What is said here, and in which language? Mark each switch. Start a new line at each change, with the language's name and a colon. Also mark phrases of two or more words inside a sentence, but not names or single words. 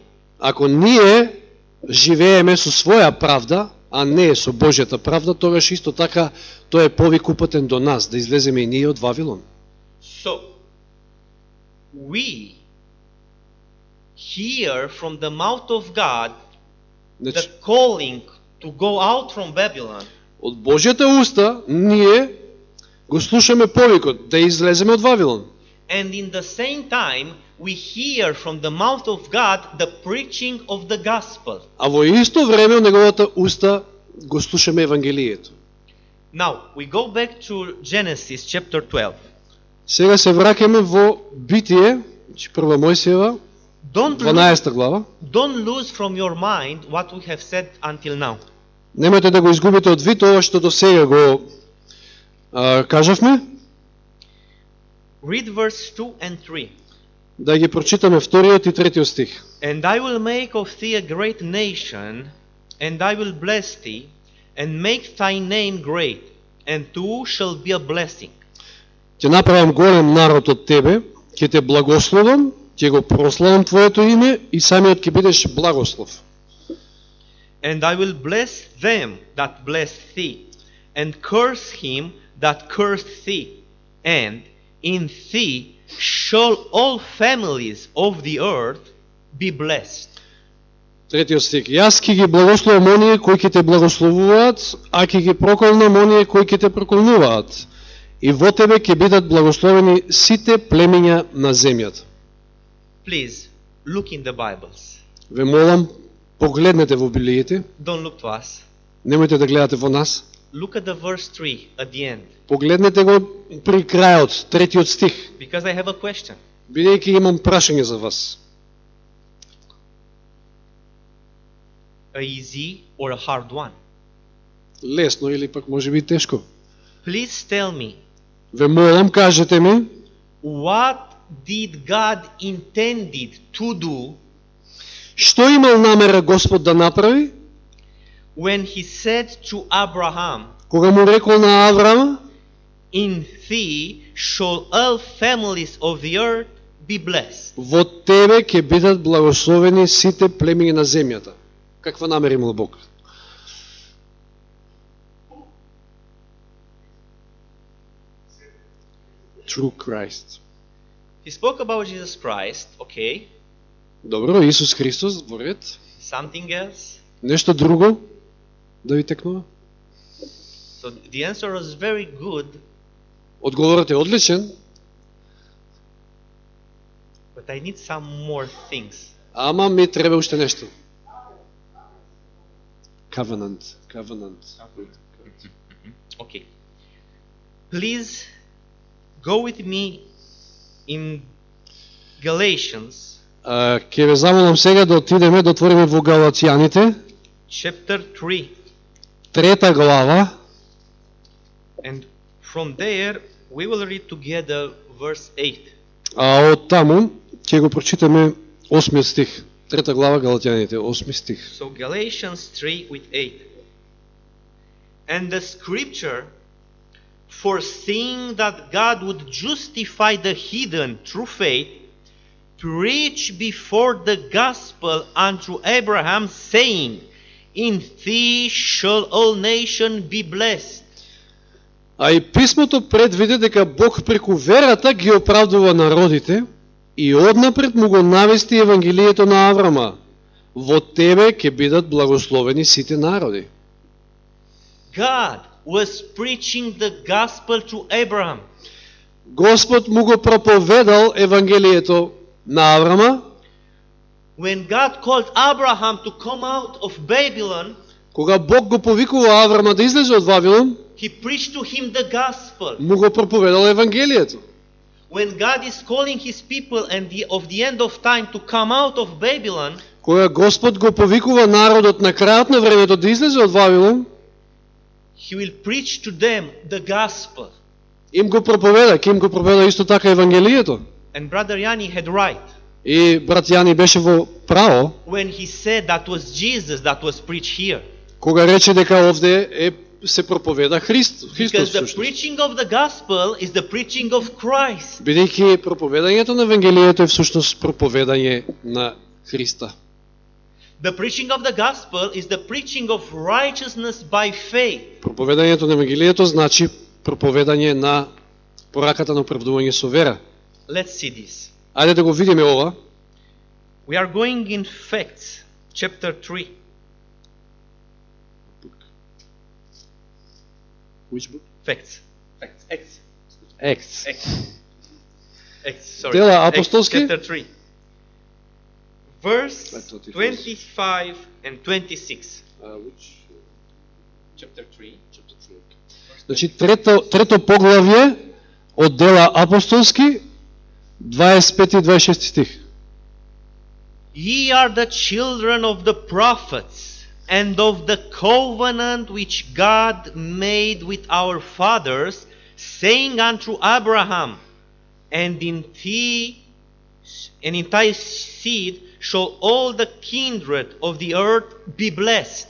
Macedonian: Ако ние живееме со своја правда, а не со Божјата правда, тогаш исто така тој е повик упатен до нас, да излеземе и ние од Вавилон.
English: So, we hear from the mouth of God the
Macedonian: Значи,
English: calling to go out from Babylon.
Macedonian: од Божјата уста ние го слушаме повикот да излеземе од Вавилон.
English: And in the same time, we hear from the mouth of God the preaching of the gospel.
Macedonian: А во исто време од неговата уста го слушаме Евангелието.
English: Now, we go back to Genesis chapter 12.
Macedonian: Сега се враќаме во Битие, прва Мојсиева,
English: Don't
Macedonian: 12 глава.
English: Don't lose from your mind what we have said until now.
Macedonian: Немојте да го изгубите од вид ова што до сега го кажавме.
English: Read verse 2 and 3.
Macedonian: Да ги прочитаме вториот и третиот стих.
English: And I will make of thee a great nation, and I will bless thee, and make thy name great, and thou shall be a blessing.
Macedonian: Ќе направам голем народ од тебе, ќе те благословам, ќе го прославам твоето име и самиот ќе бидеш благослов.
English: And I will bless them that bless thee, and curse him that cursed thee. And in thee shall all families of the earth be blessed.
Macedonian: Третиот стих. Јас ќе ги благословам оние кои ќе те благословуваат, а ќе ги проколнам оние кои ќе те проколнуваат. И во тебе ќе бидат благословени сите племиња на земјата.
English: Please look in the Bibles.
Macedonian: Ве молам, погледнете во Библиите,
English: Don't look to us.
Macedonian: немојте да гледате во нас.
English: Look at the verse 3 at the end,
Macedonian: Погледнете го при крајот, третиот стих,
English: because I have a question.
Macedonian: бидејќи имам прашање за вас.
English: A easy or a hard one?
Macedonian: Лесно или пак може би тешко?
English: Please tell me,
Macedonian: Ве молам, кажете ми,
English: what did God intended to do
Macedonian: што имал намера Господ да направи,
English: when he said to Abraham,
Macedonian: кога му рекол на Авраама,
English: in thee shall all families of the earth be blessed?
Macedonian: во тебе ќе бидат благословени сите племиња на земјата. Каква намера имал Бог?
English: True Christ. He spoke about Jesus Christ, okay.
Macedonian: Добро, Исус Христос, во ред.
English: Something else?
Macedonian: Нешто друго да ви текнува?
English: So the answer was very good,
Macedonian: Одговорот е одличен,
English: but I need some more things.
Macedonian: ама ми треба уште нешто.
English: Covenant. Okay. Please go with me in Galatians
Macedonian: Ке ве замолам сега да отидеме, да отвориме во Галатјаните,
English: chapter 3.
Macedonian: трета глава,
English: And from there we will read together verse 8.
Macedonian: а од таму ќе го прочитаме 8 стих. Трета глава Галатјаните, 8 стих.
English: So Galatians 3 with 8. And the scripture, foreseeing that God would justify the heathen through faith, preached before the gospel unto Abraham, saying, in thee shall all nations be blessed.
Macedonian: А и писмото предвиде дека Бог преку верата ги оправдува народите и однапред му го навести Евангелието на Аврама. Во тебе ќе бидат благословени сите народи.
English: God was preaching the gospel to Abraham.
Macedonian: Господ му го проповедал Евангелието на Аврама,
English: When God called Abraham to come out of Babylon,
Macedonian: кога Бог го повикува Аврама да излезе од Вавилон,
English: he preached to him the gospel.
Macedonian: му го проповедал Евангелието.
English: When God is calling his people and of the end of time to come out of Babylon,
Macedonian: Кога Господ го повикува народот на крајот на времето да излезе од Вавилон,
English: he will preach to them the gospel.
Macedonian: им го проповеда исто така Евангелието.
English: And Brother Yanni had right
Macedonian: И брат Јани беше во право,
English: when he said that was Jesus that was preached here.
Macedonian: кога рече дека овде се проповеда Христос.
English: Because the preaching of the gospel is the preaching of Christ.
Macedonian: Бидејќи проповедањето на Евангелието е всушност проповедање на Христа.
English: The preaching of the gospel is the preaching of righteousness by faith.
Macedonian: Проповедањето на Евангелието значи проповедање на пораката на оправдување со вера.
English: Let's see this.
Macedonian: Ајде да го видиме ова.
English: We are going in Facts, chapter 3. Which book? Facts. Acts. Acts. Sorry. Dela Acts, apostolski? chapter 3. Verse I thought it was- 25 and 26. Which? Chapter 3.
Macedonian: Значи трето поглавје од Дела апостолски 25 и 26 стих.
English: Ye are the children of the prophets and of the covenant which God made with our fathers, saying unto Abraham, and in thy seed shall all the kindred of the earth be blessed.